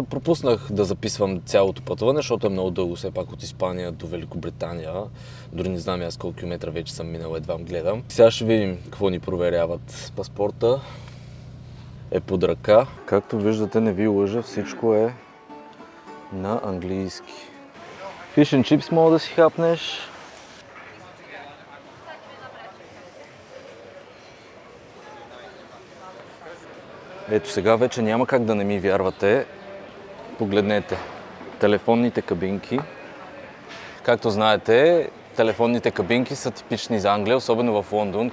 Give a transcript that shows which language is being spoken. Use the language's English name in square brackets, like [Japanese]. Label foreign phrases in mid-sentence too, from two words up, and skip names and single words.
[Bulgarian] Пропуснах да записвам цялото пътуване, защото е много дълго все пак от Испания до Великобритания. Дори не знам аз колко километра вече съм минал, едва гледам. Сега ще видим какво ни проверяват. Паспорта е под ръка. Както виждате, не ви лъжа, всичко е на английски. [English] Fish and chips [Bulgarian] мога да си хапнеш. Ето сега вече няма как да не ми вярвате. Погледнете. Телефонните кабинки. Както знаете, телефонните кабинки са типични за Англия, особено в Лондон.